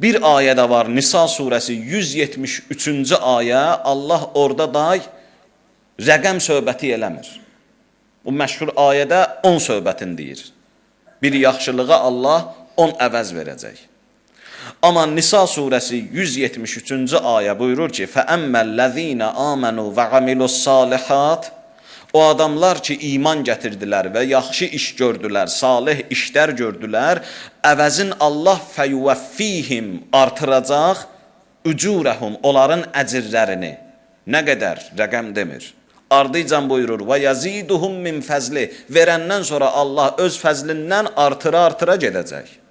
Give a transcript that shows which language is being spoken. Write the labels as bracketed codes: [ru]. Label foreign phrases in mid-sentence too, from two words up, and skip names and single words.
[az] Bir ayədə var, Nisa surəsi 173-cü ayə, Allah orada da rəqəm söhbəti eləmir. Bu məşhur ayədə 10 söhbətin deyir. Bir yaxşılığa Allah 10 əvəz verəcək. Amma Nisa surəsi 173-cü ayə buyurur ki, [ar] فَأَمَّا آمَنُوا وَعَمِلُوا الصَّالِحَاتِ [az] O adamlar ki, iman gətirdilər və yaxşı iş gördülər, salih işlər gördülər, əvəzin Allah fəyuvaffihim artıracaq, ücurəhum, onların əcirlərini. Nə qədər? Rəqəm demir. Ardıcan buyurur, [ar] ويزيدهم من فضله, [az] verəndən sonra Allah öz fəzlindən artıra gedəcək.